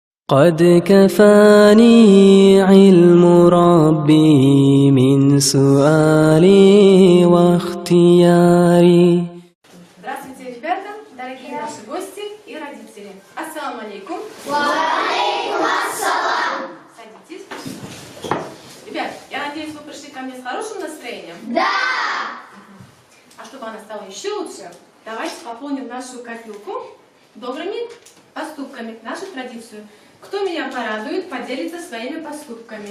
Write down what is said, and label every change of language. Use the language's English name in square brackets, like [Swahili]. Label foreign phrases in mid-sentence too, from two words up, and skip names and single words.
[Arabic] قد كفاني علم ربي من سؤالي واختياري. [Russian] Здравствуйте, ребята, дорогие наши гости и родители. [Arabic] السلام عليكم. وعليكم السلام. [Russian] Садитесь. Ребят, я надеюсь, вы пришли ко мне с хорошим настроением? Да! А чтобы она стала еще лучше, давайте пополним нашу копилку добрыми поступками, нашу традицию. Кто меня порадует, поделится своими поступками.